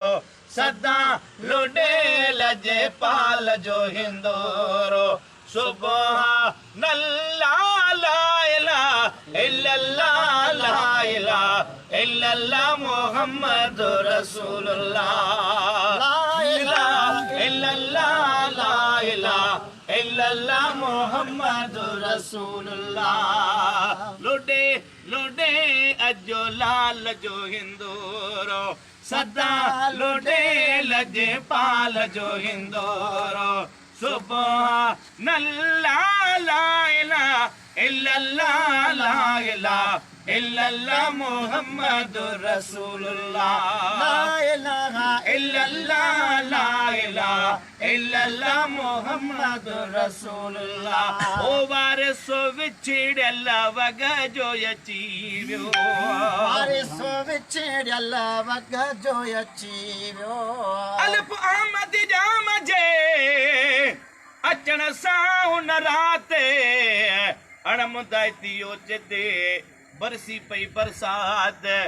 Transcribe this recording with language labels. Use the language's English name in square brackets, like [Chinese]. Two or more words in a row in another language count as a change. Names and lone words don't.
[Sindhi] سدا لوڏي لجپال جو هندورو. [Arabic] سبحان الله، لا اله الا الله، لا اله الا الله، محمد رسول الله. لا اله الا الله، لا اله الا الله، محمد رسول الله. [Sindhi] لوڏي، لوڏي اجو لال جو هندورو. سدا لوڏي لجپال جو هندورو. [Arabic] سبحان الله، لا اله الا الله، لا اله الا الله، محمد رسول الله. لا اله الا الله، لا اله الا الله، محمد رسول الله. [Sindhi] او وارثو وڇڙيل وڳ جو اچي ويو. وارثو وڇڙيل وڳ جو اچي ويو. الف آمد جام جي اچڻ سان هن رات اڻمدائتي اوچتي برسي پئي برسات.